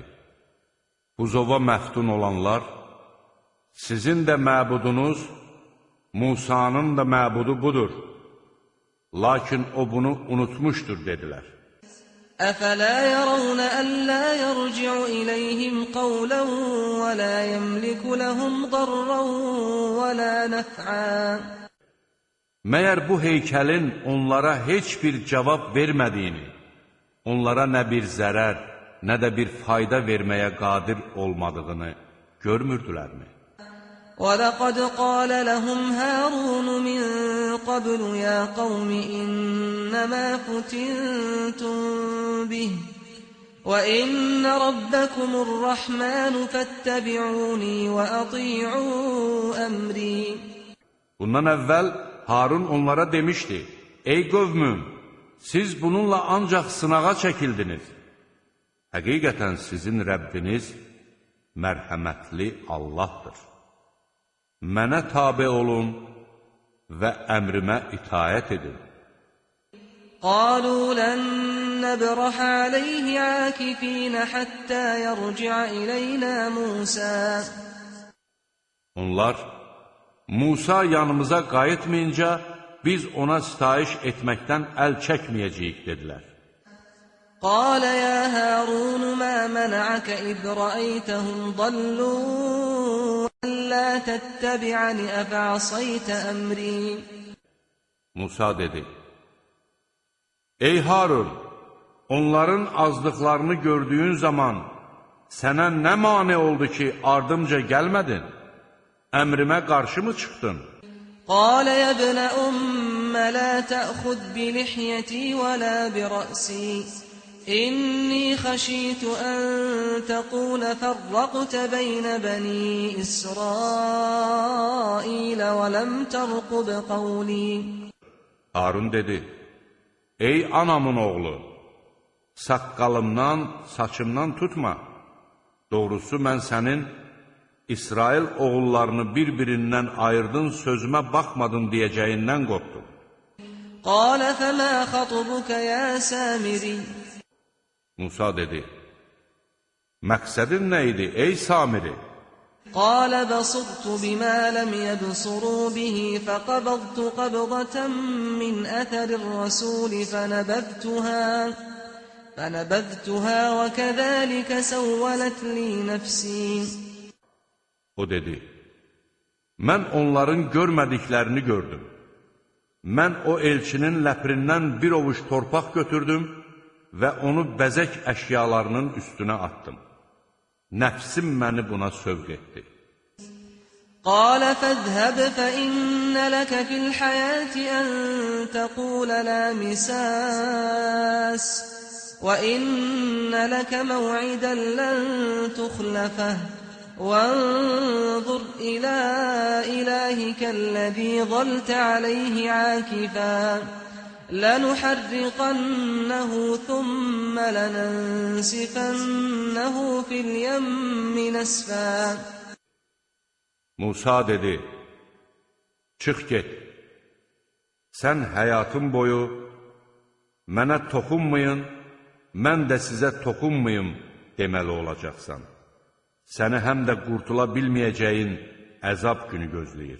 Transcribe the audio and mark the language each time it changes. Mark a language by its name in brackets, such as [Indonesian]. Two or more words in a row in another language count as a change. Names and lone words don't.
[Azerbaijani] Buzova məftun olanlar, sizin də məbudunuz, Musanın da məbudu budur. Lakin o bunu unutmuşdur, dedilər. [Arabic] أفلا يرون ألا يرجع إليهم قولا ولا يملك لهم ضرا ولا نفعا. [Azerbaijani] Məyər bu heykəlin onlara heç bir cavab vermədiyini, onlara nə bir zərər, nə də bir fayda verməyə qadir olmadığını görmürdülərmi? [Arabic] وَلَقَدْ قَالَ لَهُمْ هَارُونُ مِنْ قَبْلُ يَا قَوْمِ إِنَّمَا فُتِنْتُمْ بِهِ وَإِنَّ رَبَّكُمُ الرَّحْمَنُ فَاتَّبِعُونِي وَأَطِيعُوا أَمْرِي. [Azerbaijani] Bundan əvvəl Harun onlara demişdi, ey qövmüm, siz bununla ancaq sınağa çəkildiniz. Həqiqətən sizin Rəbbiniz mərhəmətli Allahdır. Mənə tabe olun və əmrimə itaət edin. [Arabic] قالوا لن نبرح عليه عاكفين حتى يرجع إلينا موسى. [Azerbaijani] Onlar, Musa yanımıza qayıtmayınca biz ona sitayiş etməkdən əl çəkməyəcəyik, dedilər. [Arabic] قال يا هارون ما منعك إذ رأيتهم ضلوا ألا تتبعني أفعصيت أمري [Azerbaijani] Musa dedi, ey Harun, onların azlıqlarını gördüyün zaman sənə nə mane oldu ki, ardımca gəlmədin? Əmrimə qarşı mı çıxdın? [Arabic] قال يا ابن أم لا تأخذ بلحيتي ولا برأسي إني خشيت أن تقول فرقت بين بني إسرائيل ولم ترقب قولي [Azerbaijani] Harun dedi, ey anamın oğlu, saqqalımdan, saçımdan tutma. Doğrusu mən sənin İsrail oğullarını bir-birindən ayırdın, sözümə baxmadın deyəcəyindən qorxdum. [Arabic] قال فما خطبك يا سامري [Azerbaijani] Musa dedi, məqsədin nə idi, ey Samiri? [Arabic] قال بصرت بما لم يبصروا به فقبضت قبضة من أثر الرسول فنبذتها وكذلك سولت لي نفسي [Azerbaijani] O dedi, mən onların görmədiklərini gördüm. Mən o elçinin ləprindən bir ovuç torpaq götürdüm və onu bəzək əşyalarının üstünə attım. Nəfsim məni buna sövq etdi. [Arabic] قال فاذهب فإن لك في الحياة أن تقول لا مساس وإن لك موعدا لن تخلفه وانظر إلى إلهك الذي ظلت عليه عاكفا لنحرقنه ثم لننسفنه في اليم نسفا [Azerbaijani] Musa dedi, çıx get, sən həyatın boyu mənə toxunmayın, mən də sizə toxunmayım deməli olacaqsan. Səni həm də qurtula bilməyəcəyin əzab günü gözləyir.